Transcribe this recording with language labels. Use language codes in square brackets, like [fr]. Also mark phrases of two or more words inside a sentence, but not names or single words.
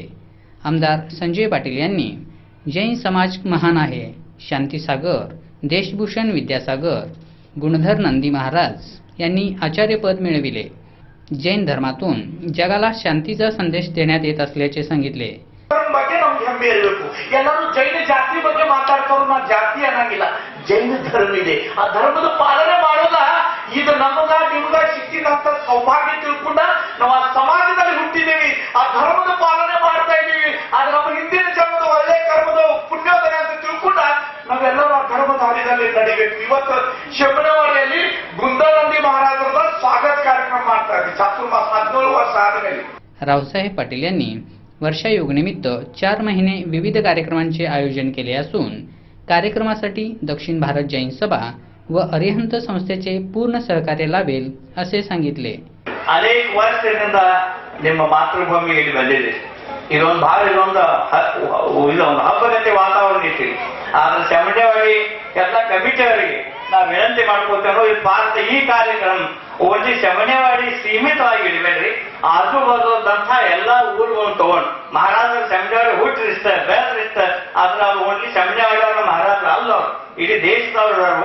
[mr] आमदार संजय पाटील यांनी जैन समाज महान आहे, शांतीसागर, देशभूषण विद्यासागर, गुणधरनंदी महाराज यांनी आचार्यपद मिळविले। जैन धर्मातून जगाला शांतीचा संदेश देण्यात येत असल्याचे सांगितले। [kn] जैन ಜಾತಿ ಬಗ್ಗೆ ಮಾತಾಡ್ತಾರೋ ನಾ ಜಾತಿ ಅನ್ನಂಗಿಲ್ಲ, ಜೈನ ಧರ್ಮ ಇದೆ। ಆ ಧರ್ಮದ ಪಾಲನೆ ಮಾಡೋದ ಇದು ನಮ್ಮದ ನಿಮ್ಮದ ಸಿಕ್ಕಿದಂತ ಸೌಭಾಗ್ಯ ತಿಳ್ಕೊಂಡ ನಾವು ಆ ಸಮಾಜದಲ್ಲಿ ಹುಟ್ಟಿದ್ದೀವಿ, ಆ ಧರ್ಮದ ಪಾಲನೆ ಮಾಡ್ತಾ ಇದ್ದೀವಿ। ಆದ್ರೆ ನಮ್ಮ ಹಿಂದಿನ ಜನ್ಮದ ಒಳ್ಳೆ ಕರ್ಮದ ಪುಣ್ಯೋದಯ ಅಂತ ತಿಳ್ಕೊಂಡ ನಾವೆಲ್ಲರೂ ಆ ಧರ್ಮದ ಹಾದಿನಲ್ಲಿ ನಡಿಬೇಕು। ಇವತ್ತು ಶಬನವಾಡಿಯಲ್ಲಿ ಗುಂದನಂದಿ ಮಹಾರಾಜರ ಸ್ವಾಗತ ಕಾರ್ಯಕ್ರಮ ಮಾಡ್ತಾ ಇದ್ದೀವಿ ಚಾತುರ್ಮಾಸ 17 ವರ್ಷ ಆದಮೇಲೆ। [mr] रावसाहेब पाटील यांनी वर्षायोगनिमित्त 4 महिने विविध कार्यक्रमांचे आयोजन केले असून कार्यक्रमासाठी दक्षिण भारत जैन सभा व अरिहंत संस्थेचे पूर्ण सहकार्य लाभेल असे सांगितले। [kn] ಅನೇಕ ವರ್ಷದಿಂದ ನಿಮ್ಮ ಮಾತೃಭೂಮಿಯಲ್ಲಿ ಬಂದಿದೆ। ಇದೊಂದು ಭಾಳ ಇದೊಂದು ಹಬ್ಬಗತೆ ವಾತಾವರಣ ಇತ್ತು। ಆದ್ರೆ ಚಾಮುಂಡೇವಾಡಿ ಎಲ್ಲ ಕಮಿಟಿಯವರಿಗೆ ನಾವು ವಿನಂತಿ ಮಾಡ್ಕೋತೇವೆ, ಈ ಭಾರತ ಈ ಕಾರ್ಯಕ್ರಮ ಓನ್ಲಿ ಚಾಮುಂಡೇವಾಡಿ ಸೀಮಿತವಾಗಿ ಇಡಬೇಡ್ರಿ, ಆಜು ಬಾಜುದಂತ ಎಲ್ಲ ಊರುಗಳನ್ನು ತಗೊಂಡು ಮಹಾರಾಜರು ಚಾಮುಂಡೇವಾಡಿ ಹುಟ್ಟಿರ್ತಾರೆ, ಬೆಳೆದಿರ್ತಾರೆ, ಆದ್ರೆ ಅವ್ರು ಓನ್ಲಿ ಚಾಮುಂಡೇವಾಡಿ ಅವರ ಮಹಾರಾಜರು ಅಲ್ಲ, ಇಡೀ ದೇಶದವರು।